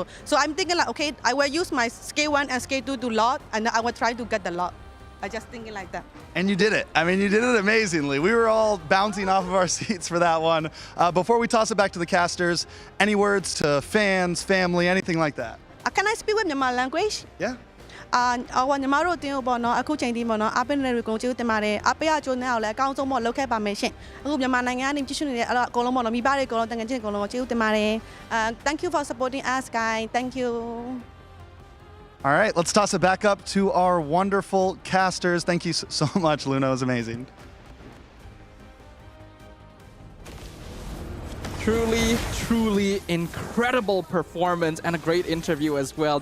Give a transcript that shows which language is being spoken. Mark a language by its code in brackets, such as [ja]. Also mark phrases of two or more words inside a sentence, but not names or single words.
[en] So I'm thinking like, okay, I will use my skill 1 and skill 2 to lot and I will try to get the lot. I just thinking like that. And you did it. I mean, you did it amazingly. We were all bouncing off of our seats for that one. Before we toss it back to the casters, any words to fans, family, anything like that? Can I speak with Myanmar language? Yeah. [my] 我ညီမတို့တင်းပေါ့နော်အခုချိန်ဒီပေါ့နော်အပိနဲ့ကိုကျေးဇူးတင်ပါတယ်အပိကကျိုးနဲ့လည်းအကောင်းဆုံးပေါ့လုပ်ခဲ့ပါမယ်ရှင်အခုမြန်မာနိုင်ငံကနေကြည့်ရှုနေတဲ့အကုန်လုံးပေါ့နော်မိဘတွေအကုန်လုံးတန်ငယ်ချင်းအကုန်လုံးကျေးဇူးတင်ပါတယ် [en] Thank you for supporting us guys. Thank you. All right, let's toss it back up to our wonderful casters. Thank you so much, Luna. It was amazing. Truly incredible performance and a great interview as well.